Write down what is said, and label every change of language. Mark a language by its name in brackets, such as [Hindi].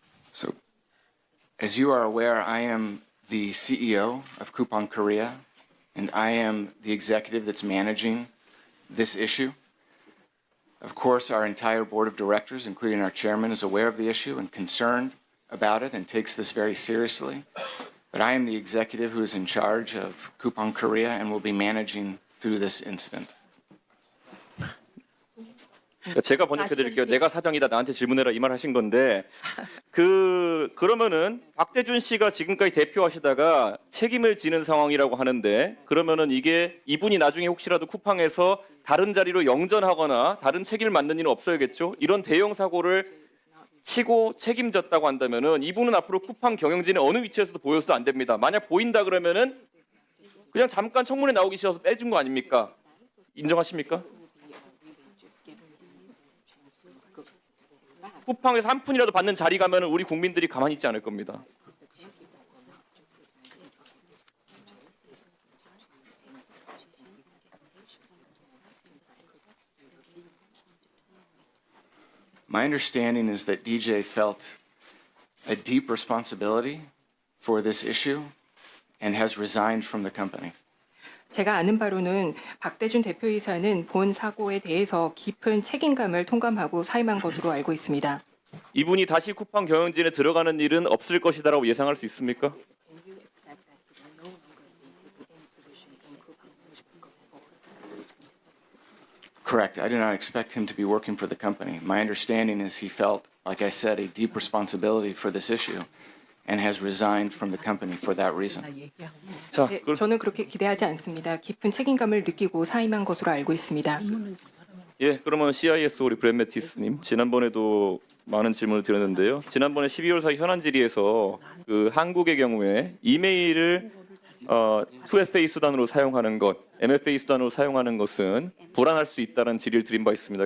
[English] So, as you are aware, I am the CEO of Coupang Korea, and I am the executive that's managing this issue. Of course, our entire board of directors, including our chairman, is aware of the issue and concerned about it and takes this very seriously. But I am the executive who is in charge of Coupang Korea and will be managing through this incident. [Korean] 그러니까 제가 번역해드릴게요. 내가 사장이다 나한테 질문해라 이 말 하신 건데 그러면은 박대준 씨가 지금까지 대표하시다가 책임을 지는 상황이라고 하는데 그러면은 이게 이분이 나중에 혹시라도 쿠팡에서 다른 자리로 영전하거나 다른 책임을 맡는 일은 없어야겠죠. 이런 대형 사고를 치고 책임졌다고 한다면은 이분은 앞으로 쿠팡 경영진의 어느 위치에서도 보여서도 안 됩니다. 만약 보인다 그러면은 그냥 잠깐 청문회 나오기 싫어서 빼준 거 아닙니까? 인정하십니까? 쿠팡에서 한 푼이라도 받는 자리 가면 우리 국민들이 가만히 있지 않을 겁니다. [English] My understanding is that DJ felt a deep responsibility for this issue and has resigned from the company. [Korean] 제가 아는 바로는 박대준 대표이사는 본 사고에 대해서 깊은 책임감을 통감하고 사임한 것으로 알고 있습니다. 이분이 다시 쿠팡 경영진에 들어가는 일은 없을 것이다라고 예상할 수 있습니까? [English] Correct. I do not expect him to be working for the company. My understanding is he felt like I said, a deep responsibility for this issue and has resigned from the company for that reason. [Korean] 자, 네, 저는 그렇게 기대하지 않습니다. 깊은 책임감을 느끼고 사임한 것으로 알고 있습니다. 예, 그러면 CIS 우리 브랜 매티스님 지난번에도 많은 질문을 드렸는데요. 지난번에 12월 4일 현안 질의에서 그 한국의 경우에 이메일을 2FA 수단으로 사용하는 것, MFA 수단으로 사용하는 것은 불안할 수 있다는 질의를 드린 바 있습니다.